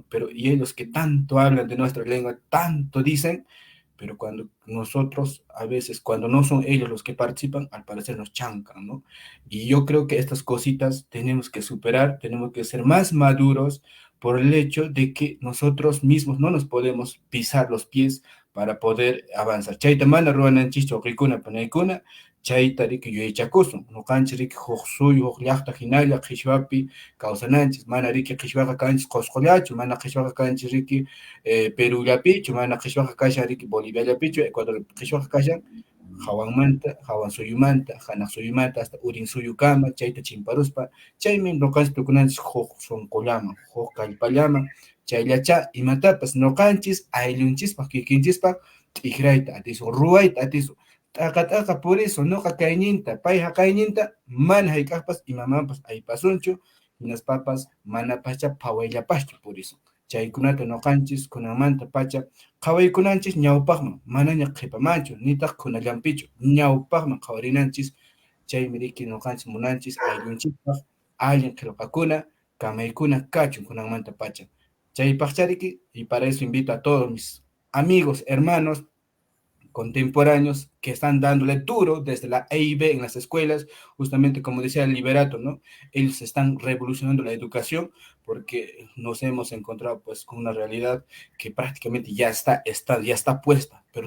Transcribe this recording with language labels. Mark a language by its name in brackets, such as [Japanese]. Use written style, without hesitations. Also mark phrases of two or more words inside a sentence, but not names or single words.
[Spanish] Pero y ellos que tanto hablan de nuestra lengua, tanto dicen, pero cuando nosotros, a veces, cuando no son ellos los que participan, al parecer nos chancan, ¿no? Y yo creo que estas cositas tenemos que superar, tenemos que ser más maduros por el hecho de que nosotros mismos no nos podemos pisar los pies para poder avanzar. [Quechua] Chaita mana ruanan chicho rikuna panaykuna, chaita riki yuechakusun, no canchi riki suyu llaqta hinalla qhishwapi kawsananchis, mana riki qhishwaqa kanchis qosqollachu, mana qhishwaqa kanchis riki Perullapichu, mana qhishwaqa kashan riki Boliviallapichu, Ecuador qhishwaqa kashan Hawanmanta, Hawan suyumanta, Hanaq suyumanta, hasta Urin suyukama, chayta chimparuspa, chaymi noqanchis tukunanchis huk sonqollaman, huk kallpallaman, chayllacha imatapas noqanchis ayllunchispaq kikinchispaq t'ikhrayta atisun, ruwayta atisun. T'aqa [Spanish] por eso [Quechua] noqa kayninta, payqa kayninta mana hayk'aqpas imamanpas aypasunchu, hinaspapas mana pacha phawayllapaschu [Spanish] por eso. [Quechua] Chaykunata noqanchis kunanmanta pacha qhawaykunanchis ñawpaqman, manaña qhipamanchu, nitaq kunallampichu, ñawpaqman qhawarinanchis, chaymi riki noqanchis munanchis ayllunchispaq allin qillqakuna, kamaykuna kachun kunanmanta pacha. Chaypaqcha riki, [Spanish] y para eso invito a todos mis amigos, hermanos, contemporáneos que están dándole duro desde la EIB en las escuelas, justamente como decía el Liberato, ¿no? Ellos están revolucionando la educación porque nos hemos encontrado pues con una realidad que prácticamente ya está puesta, pero